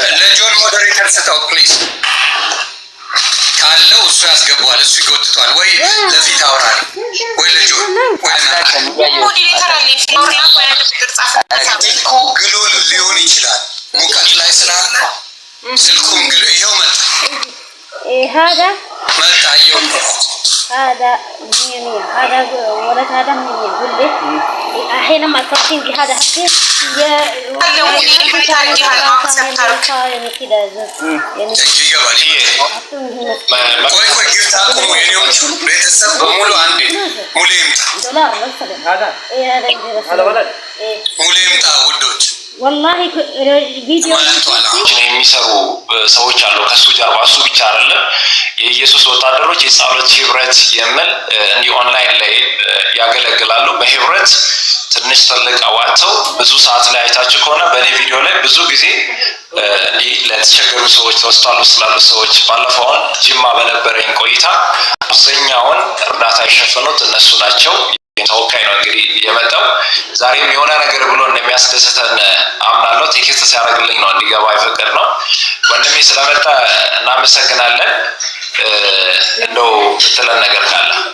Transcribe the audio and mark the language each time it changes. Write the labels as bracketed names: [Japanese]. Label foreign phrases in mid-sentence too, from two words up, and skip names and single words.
[Amharic] ለጆን ሞዴሬተር ስጠው ፕሊዝ። ካለው እሱ ያስገባዋል፣ እሱ ይጎትቷል። ወይ ለፊት አውራል ወይ ለጆን ሞዴሬተር አለ ስልኩ ግሎ ሊሆን ይችላል ሙቀት ላይ ስላለ ስልኩም ግሎ። ይኸው መጣ ይኸው [Arabic] هذا مية هذا ولد هذا مية قول لي حينما تفكين في هذا حكي يعني كده [Amharic] ቆይ ጊፍት አቁሙ የኔዎቹ ቤተሰብ በሙሉ አንዴ ሙሌ ይምጣ። [Arabic] دولار مثلا هذا ايه هذا [Amharic] ሙሌ ይምጣ ውዶች። [Arabic] والله فيديو [Amharic] የሚሰሩ ሰዎች አሉ ከሱ ጀርባ እሱ ብቻ አይደለም የኢየሱስ ወታደሮች የጸሎት ህብረት የሚል እንዲህ ኦንላይን ላይ ያገለግላሉ በህብረት ትንሽ ትልቅ አዋጥተው ብዙ ሰዓት ላይ አይታችሁ ከሆነ በኔ ቪዲዮ ላይ ብዙ ጊዜ እንዲህ ለተቸገሩ ሰዎች ተወስቷል ስላሉ ሰዎች ባለፈው ጅማ በነበረኝ ቆይታ አብዛኛውን እርዳታ የሸፈኑት እነሱ ናቸው ተወካይ ነው እንግዲህ የመጣው ዛሬም የሆነ ነገር ብሎ እንደሚያስደስተን አምናለሁ ቴክስት ሲያደርግልኝ ነው እንዲገባ ይፈቀድ ነው ወንድሜ ስለመጣ እናመሰግናለን እንደው ብትለን ነገር ካለ